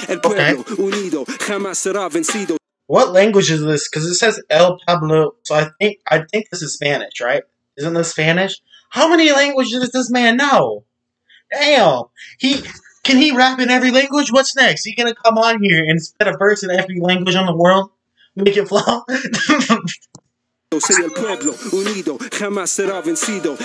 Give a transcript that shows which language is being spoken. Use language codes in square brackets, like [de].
[es] El pueblo unido jamás será vencido. [en] What language is this? Because it says El Pablo, so I think this is Spanish, right? Isn't this Spanish? How many languages does this man know? Damn, can he rap in every language? What's next? He gonna come on here and spit a verse in every language on the world? Make it flow? Say [es] el pueblo unido jamás será vencido.